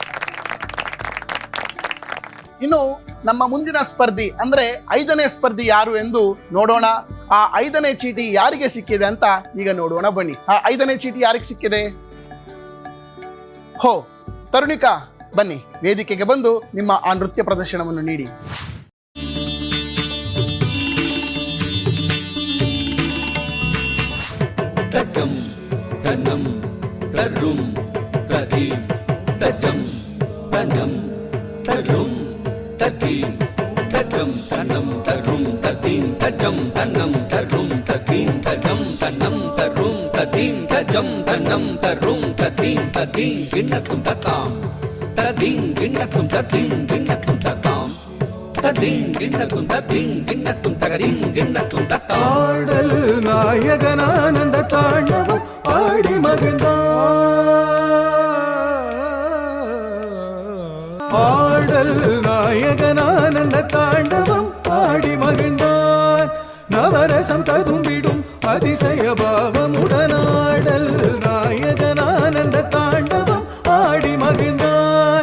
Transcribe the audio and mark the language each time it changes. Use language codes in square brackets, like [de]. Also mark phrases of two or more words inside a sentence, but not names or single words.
[kn] ಇನ್ನು ನಮ್ಮ ಮುಂದಿನ ಸ್ಪರ್ಧಿ ಅಂದ್ರೆ 5ನೇ ಸ್ಪರ್ಧಿ ಯಾರು ಎಂದು ನೋಡೋಣ. ಆ 5ನೇ ಚೀಟಿ ಯಾರಿಗೆ ಸಿಕ್ಕಿದೆ ಅಂತ ಈಗ ನೋಡೋಣ ಬನ್ನಿ. ಆ 5ನೇ ಚೀಟಿ ಯಾರಿಗೆ ಸಿಕ್ಕಿದೆ? ಹೋ, ತರುಣಿಕಾ ಬನ್ನಿ, ವೇದಿಕೆಗೆ ಬಂದು ನಿಮ್ಮ ಆ ನೃತ್ಯ ಪ್ರದರ್ಶನವನ್ನು ನೀಡಿ. ತಜಂ ತನಂ ತರುಂ ತದೀಂ ತಜಂ ತನಂ ತರುಂ ತದೀಂ ತಜಂ ತನಂ ತರುಂ ತದೀಂ ತಜಂ ತನಂ ತರುಂ ತದೀಂ ತಜಂ ತನಂ ತರುಂ ತದೀಂ ತಜಂ ತನಂ ತರುಂ ತದೀಂ ತದೀಂ ಗಿಣ್ಣಕುಂ ತಕಾಂ ತದೀಂ ಗಿಣ್ಣಕುಂ ತದೀಂ ಗಿಣ್ಣಕುಂ ತಕಾಂ ತದೀಂ ಗಿಣ್ಣಕುಂ ತದೀಂ ಗಿಣ್ಣಕುಂ ತಗದೀಂ ಗಿಣ್ಣಕುಂ ತಕಾಂ. [ta] ஆடல் நாயகனானந்த தாண்டவம் ஆடி மகிழ்ந்தான். ஆடல் நாயகனானந்த தாண்டவம் ஆடி மகிழ்ந்தான். நவரசம் ததும்பிடும் அதிசய பாவமுடனாடல் நாயகனானந்த தாண்டவம் ஆடி மகிழ்ந்தான்.